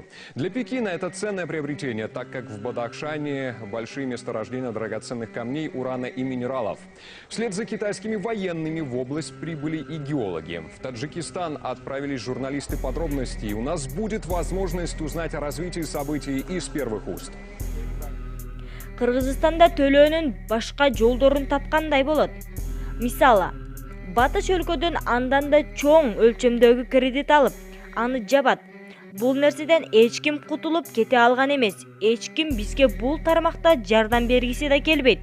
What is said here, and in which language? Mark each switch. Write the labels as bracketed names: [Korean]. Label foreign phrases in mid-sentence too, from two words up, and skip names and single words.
[Russian] Для Пекина это ценное приобретение, так как в Бадахшане большие месторождения драгоценных камней, урана и минералов. Вслед за китайскими военными в область прибыли и геологи. В Таджикистан отправились журналисты подробностей. У нас будет возможность узнать о развитии событий из первых уст. [Kyrgyz] Кыргызстанда төлөөнүн башка жолдорун тапкандай болот. Мисалы, батыш өлкөдөн андан да чоң өлчөмдөгү кредит алып, аны жабат. Бул нерседен эч ким кутулуп кете алган эмес. Эч ким бизге бул тармакта жардам бергиси да келбейт.